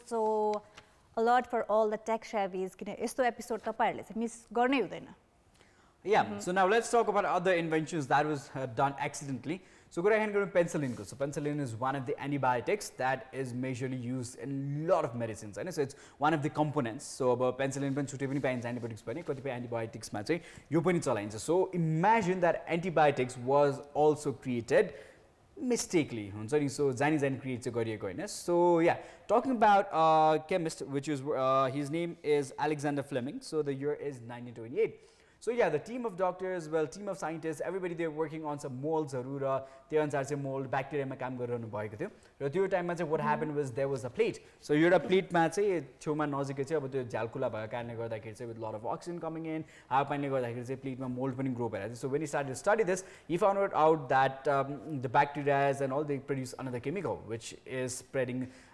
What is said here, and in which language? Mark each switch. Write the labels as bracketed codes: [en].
[en] So a lot for all the tech shabbies. [ne] Yesto episode tapaharule chai miss garnai hudaina. [en] Yeah, so now let's talk about other inventions that was done accidentally. So go ahead and go to penicillin. So penicillin is one of the antibiotics that is majorly used in a lot of medicines. Right? So it's one of the components. [ne] So penicillin पनि छुट्टै पनि पाइन्छ antibiotics पनि कतिपय antibiotics मा चाहिँ यो पनि चलाइन्छ. [en] So imagine that antibiotics was also created mistakenly [ne] हुन्छ नि [en] so [ne] जानी create चाहिँ गरिएको हैन [en] so yeah talking about chemist which is his name is Alexander Fleming so the year is 1928 so yeah the team of doctors team of scientists everybody they're working on some molds [ne] haru ra त्यो अनुसार चाहिँ mold bacteria मा काम गरिरहनु भएको थियो र त्यो टाइममा चाहिँ [en] what happened was there was a plate so [ne] एउटा plate मा चाहिँ छेउमा नजिकै चाहिँ अब त्यो झ्यालखुला भएको कारणले गर्दाखेरि चाहिँ [en] with lot of oxygen coming in [ne] हावापानीले गर्दाखेरि चाहिँ plate मा mold पनि grow भइरहेको थियो [en] so when he started to study this he found out that the bacteria and all they produce another chemical which is spreading